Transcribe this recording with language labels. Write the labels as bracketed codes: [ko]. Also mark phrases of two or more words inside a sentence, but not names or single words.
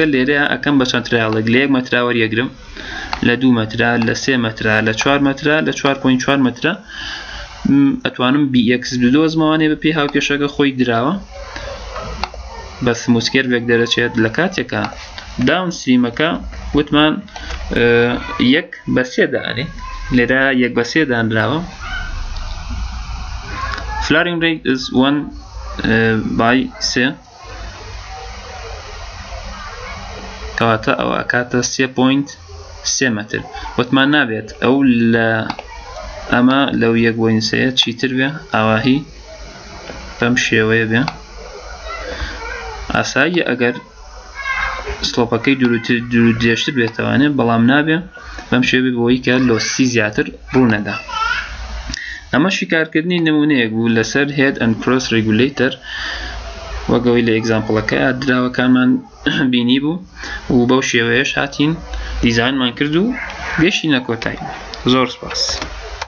[ckb] لێرەیە ئەکەم بە چەند ترایڵێک لە 1 مەترا وەریەگرم لە 2 مەترا لە 3 مەترا لە 4 مەترا لە 4.4 مەترا ئەتوانم BX بدۆزمەوانێ بە پێی هاوکێشەکە خۆی دراوە بە سموسکێر بێک دەرەچێت لە کاتێکە داون ستریمەکە وتمان 1/3 دانێ لێرە 1/3 دانراوە. [en] Flaring rate is [ckb] 1/3 کەواتە ئەو ئەکاتە 3.3 مەتر وتمان نابێت ئەو لە ئەمە لەو 1/3 چیتر بێ ئاواهی بەم شێوەیە بێ ئاساییە ئەگەر سلۆپەکەی درێژتر بێتەوانێت بەڵام نابێ بەم شێوەیە بۆی کە لۆسی زیاتر ڕوونەدا. ئەمە شیکارکردنی نمونەیەک بوو لەسەر [en] head and cross regulator [ckb] وەگەوەی لە ئێگزامپڵەکە دراوەکانمان بینی بوو و بەو شێوەیەش هاتین دیزاینمان کرد و گەشتینە کۆتایی. زۆر سپاس.